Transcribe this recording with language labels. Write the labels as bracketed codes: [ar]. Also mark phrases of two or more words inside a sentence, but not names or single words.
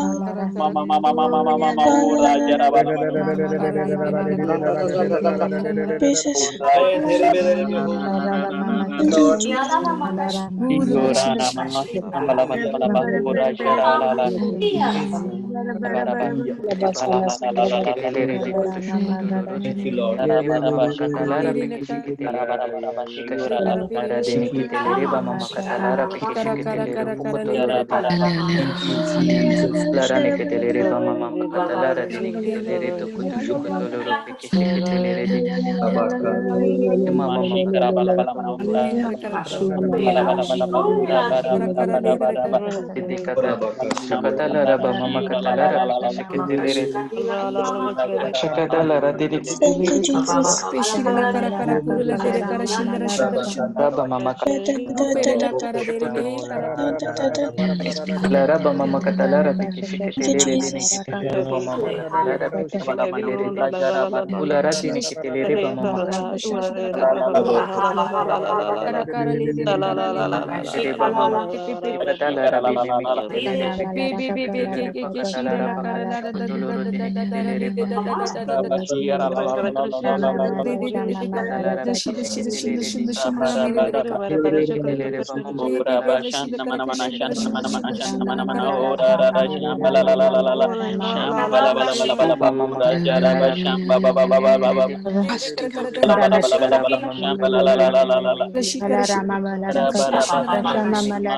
[en] kara kara le de La, la, la, la. kara le de kara de kara kara le de kara Jesus. kentere belere be ho. Thank you, Lord. Jesus. uru la shira Jesus. Ketele rebe kutushukotolorode. Thank you, Lord. Makatalara peke sheketele rebe. Ikashakatala radini ketele reba mama katalara peke kara kara sheketele kara rebe kara le de kotolorode. Thank you, Jesus. Larane ketele reba mama makatalara dini ketele reto kara kutushukotoloro peke sheketele rebe. Abaka. Mama mama katala raba mama Hallelujah. katala rebe kata. Orabaka. Shakatala raba mama katalara peke sheketele rebe. Shakatala radini Thank ketele you, rebe. Jesus. Peshile la kara kara kuru la kere kara shindra shindra Rabaka. shindra. Raba mama Da da da da Rupere da la kara dere katala. de kara da kara da kara da da. kara. Laraba mama katalara peke Thank you, sheketele redini Jesus. ketele reba mama katalara peke sheketele rebe. Ulara dini ketele reba mama katala. Shira shira kara kara kara Abaka. kara. Kara kara le dere kara le de de Mente shira reba pe pe mama. pe pe pe pe pe Katala rabili miketele rebe. pe pe pe pe ke Makatala shira la raba kara mama la da da da sokotolo da da rodini da da da ketele le de reba da da mama. da da da da de de de de de kara Katala da rabili shira shira miketele shira rebe. shira shira mi de de kara Peke sheketele reba mama pe pe katala pe raba. da shira kara ka shira shira shira shira la kara kara kara Mama makatala rabili miketele rebe. shira kara kara Laraba mama katala rabili shira shira shira shira shira la kara